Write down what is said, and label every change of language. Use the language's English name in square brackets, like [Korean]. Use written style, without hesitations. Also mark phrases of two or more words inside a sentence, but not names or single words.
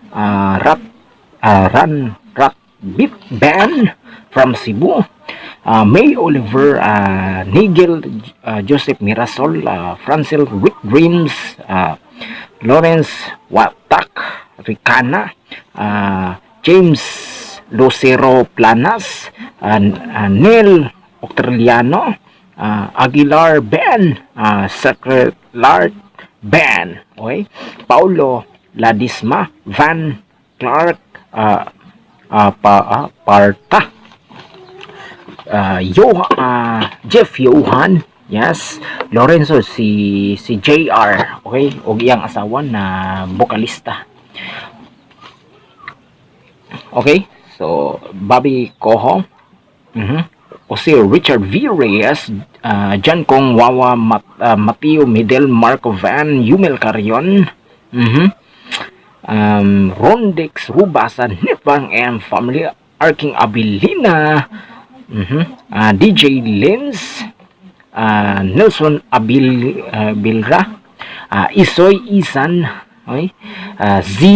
[English] Ran Rat Beat Band from Cebu, May Oliver, Nigel, Joseph Mirasol, Francil Rick Dreams, Lawrence Watak Ricana, James Lucero Planas, Neil Octreliano, Aguilar Ben, Secretary Ben, okay? Paulo Ladisma, Van Clark, Parta, Jeff Johan, [Cebuano] yes, Lorenzo, si JR, okay, og iyang asawa na bokalista. [English] Okay, so Bobby Coho, [Cebuano] o si [English] Richard V. Reyes, John Kong Wawa, Mateo Medel, Marco Van, Yumel Carion, Rondex Rubasa, Nipang and Family, Arking Abilina, DJ Lens, Nelson Bilra, Isoy Isan, okay?